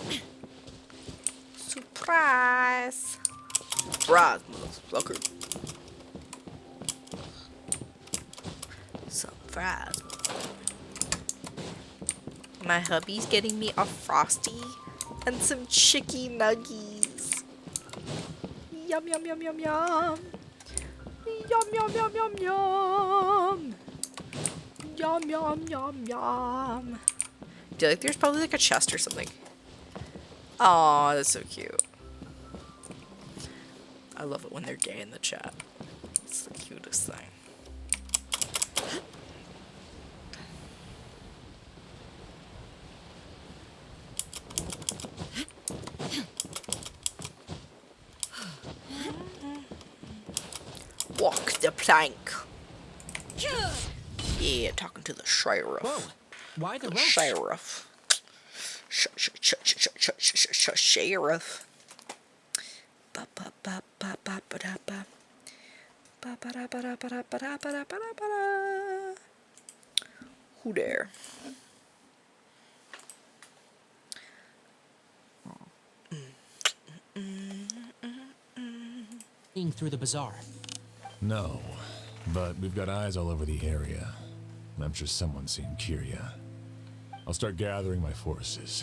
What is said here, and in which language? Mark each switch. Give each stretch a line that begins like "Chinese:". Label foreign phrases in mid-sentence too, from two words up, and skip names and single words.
English: Surprise! Surprise, motherfucker. Surprise. My hubby's getting me a Frosty and some chicky nuggies. Yum, yum, yum, yum, yum. Yum, yum, yum, yum, yum. Yum, yum, yum, yum. I feel like there's probably like a chest or something. Aw, that's so cute. I love it when they're gay in the chat. It's the cutest thing. Walk the plank. Yeah, talking to the sheriff. Whoa, why the rope? Sheriff. Sheriff. Ba ba ba ba ba ba da ba. Ba ba da ba da ba da ba da ba da ba da ba da. Who there? Through the bazaar. No, but we've got eyes all over the area. I'm sure someone's seen Kiria. I'll start gathering my forces.